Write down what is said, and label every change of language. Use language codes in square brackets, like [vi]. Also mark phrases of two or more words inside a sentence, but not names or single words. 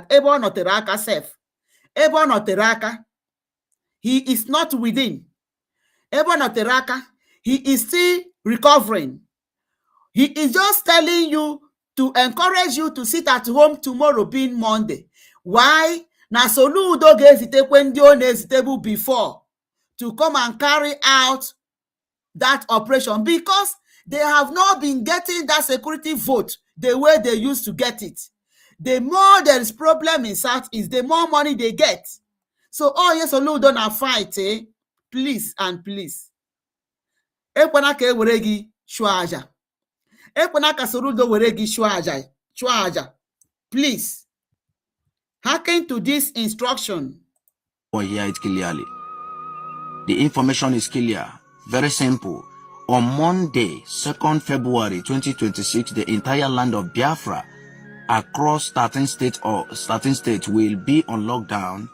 [ig] Ebo no teraka self. Ebo no teraka. [en] He is not within. [ig] Ebo no teraka. [en] He is still recovering. He is just telling you to encourage you to sit at home tomorrow being Monday. Why? [ig] Na Soludo ga-ezitekwe ndị ọ na-ezitebu [en] before to come and carry out that operation, because they have not been getting that security vote the way they used to get it. The more there is problem in Southeast, the more money they get. So, oh yes, Soludo na fight, eh? Please and please. [ig] Ekwana ka ewere gị chụọ aja. Ekwana ka Soludo were gị chụọ aja. [en] Please. Hearken to this instruction. Or hear it clearly. The information is clear, very simple. On Monday, 2nd February 2026, the entire land of Biafra across 13 states will be on lockdown.